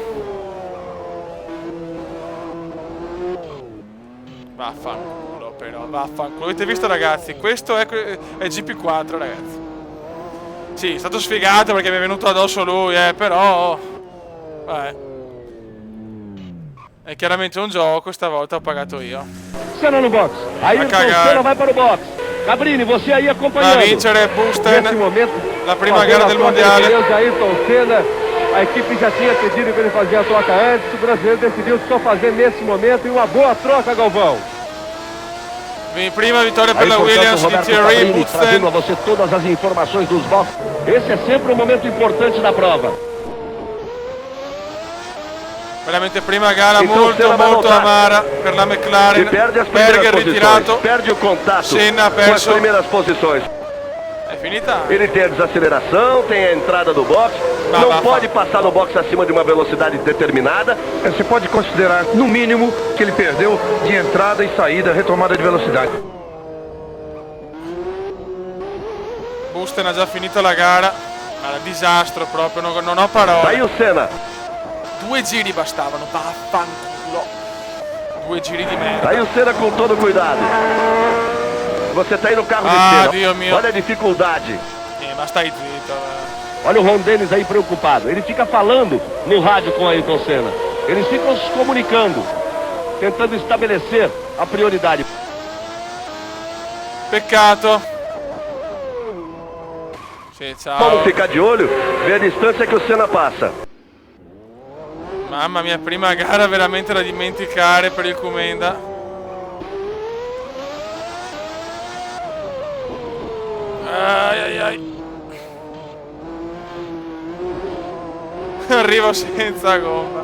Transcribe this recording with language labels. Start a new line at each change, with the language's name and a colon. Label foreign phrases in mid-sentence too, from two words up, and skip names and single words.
Italian: Vaffanculo però, vaffanculo. Avete visto, ragazzi? Questo è GP4, ragazzi. Sì, è stato sfigato perché mi è venuto addosso lui, però... È chiaramente un gioco, stavolta ho pagato io.
Portuguese: Senna no box. Ayrton Senna vai para o box. Cabrini, você aí acompanhando.
Italian: Va a vincere Busten,
Portuguese: Nesse momento,
Italian: la prima gara del mondiale.
Portuguese: Ayrton Senna, a equipe já tinha pedido para ele fazer a troca antes, o brasileiro decidiu só fazer nesse momento e uma boa troca, Galvão.
Italian: Prima vittoria per la Williams di Thierry Busten.
Portuguese: Trazendo a você todas as informações dos boxes. Esse é sempre um momento importante da prova.
Italian: Veramente prima gara molto amara per la McLaren. Berger ritirato.
Portuguese: Perde o contato
Italian: Senna ha
Portuguese: com as
Italian: perso.
Portuguese: primeiras posições.
Italian: È finita?
Portuguese: Ele tem a desaceleração, tem a entrada do box, não pode passar no box acima de uma velocidade determinada. Você pode considerar, no mínimo, que ele perdeu de entrada e saída, retomada de velocidade.
Italian: Busten ha già finito la gara. Disastro proprio, non ho parole.
Portuguese: Aí o Senna.
Italian: 2 giri bastavano, vaffanculo. 2 giri di merda.
Portuguese: Aí o Senna com todo cuidado. Você tá aí no carro de Senna.
Italian: Dio mio.
Portuguese: Olha a dificuldade.
Italian: Ma stai zitto.
Portuguese: Olha o Ron Dennis aí preocupado. Ele fica falando no rádio com Ayrton Senna. Eles ficam se comunicando, tentando estabelecer a prioridade.
Italian: Peccato. Sì, ciao.
Portuguese: Vamos ficar de olho, ver a distância que o Senna passa.
Italian: Mamma mia, prima gara veramente da dimenticare per il Comenda. Ai. Arrivo senza gomma.